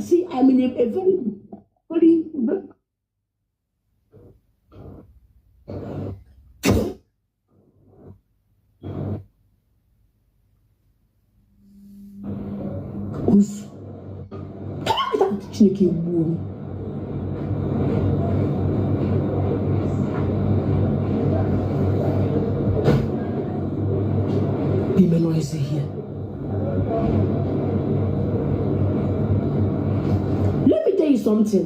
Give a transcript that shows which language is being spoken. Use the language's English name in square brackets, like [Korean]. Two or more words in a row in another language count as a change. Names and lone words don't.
[English] See, I'm in a very. Who's Chineke Woo? Be noisy here. Let me tell you something.